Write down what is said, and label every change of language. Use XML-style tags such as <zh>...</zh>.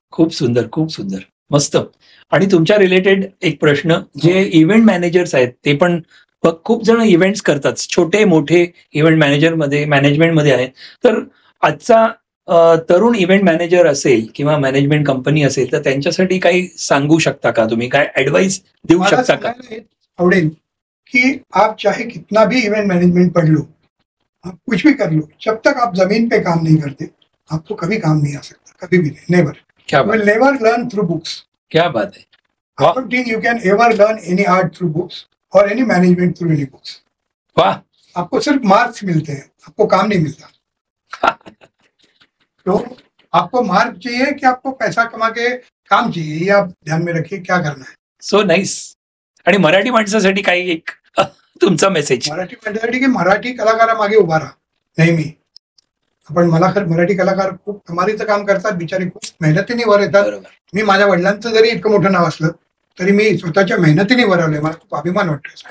<mr>खूप सुंदर, खूप सुंदर, मस्त. आणि तुमच्या रिलेटेड एक प्रश्न, जे इव्हेंट मॅनेजर्स आहेत ते पण खूप जण इव्हेंट्स करतात, छोटे मोठे इव्हेंट मॅनेजमेंटमध्ये आहेत. तर आजचा तरुण इव्हेंट मॅनेजर असेल किंवा मॅनेजमेंट कंपनी असेल तर त्यांच्यासाठी काही सांगू शकता का तुम्ही? काय ऍडवाइस देऊ शकता का? आवडेल कि</mr> <hi>आप चाहे कितना भी इवेंट मैनेजमेंट पढ़ लो, आप कुछ भी कर लो, जब तक आप जमीन पे काम नहीं करते आपको कभी काम नहीं आ सकता, कभी भी नहीं.</hi> <en>Never.</en> <hi>क्या</hi> <en>You will never learn through books.</en> <hi>क्या बात है.</hi> <en>I don't think you can ever learn any art through books or any management through any books.</en> <hi>वाह. आपको सिर्फ मार्क्स मिलते हैं, आपको काम नहीं मिलता. तो आपको मार्क चाहिए कि आपको पैसा कमा के काम चाहिए, ये आप ध्यान में रखिए क्या करना है.</hi> <en>So nice.</en> <mr>आणि मराठी माणसासाठी काही एक तुमचा मेसेज? मराठी माणसासाठी की मराठी कलाकारामागे उभा राहा नेहमी. आपण मराठी कलाकार खूप कमालीचं काम करतात, बिचारे खूप मेहनतीने वर येतात. मी माझ्या वडिलांचं जरी इतकं मोठं नाव असलं तरी मी स्वतःच्या मेहनतीने वर आलोय, मला खूप अभिमान वाटतोय</mr>